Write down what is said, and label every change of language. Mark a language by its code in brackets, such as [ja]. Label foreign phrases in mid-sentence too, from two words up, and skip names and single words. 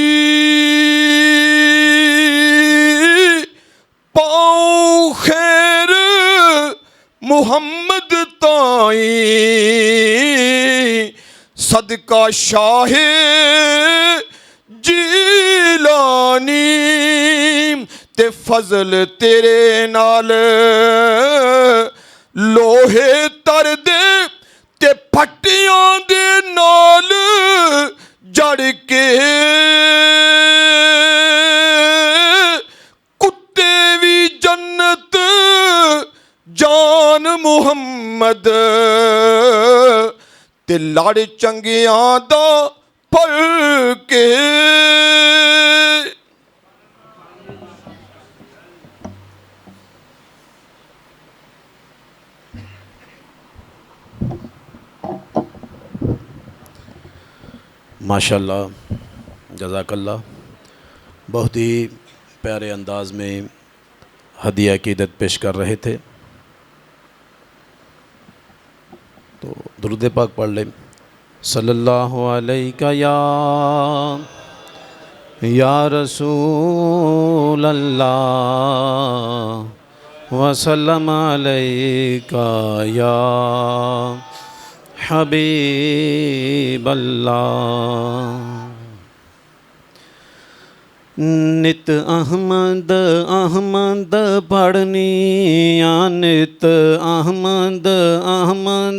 [pa] پاؤں خیر محمد تائیں صدقہ شاہ جیلانی تے فضل تیرے نال لوہے تر دے تے پھٹیاں دے نال جڑ کے کتے بھی جنت جان ਤੇ ਲੜ ਚੰਗਿਆਂ ਦਾ ਫਲ ਕੇ। [ur] ماشاءاللہ, جزاک اللہ. بہت ہی پیارے انداز میں ہدیہ عقیدت پیش کر رہے تھے. تو درود پاک پڑھ لیں. [ar] صلى الله عليك يا رسول الله وسلم عليك يا حبيب الله. [pa] نت احمد احمد پڑھنی یا نت احمد احمد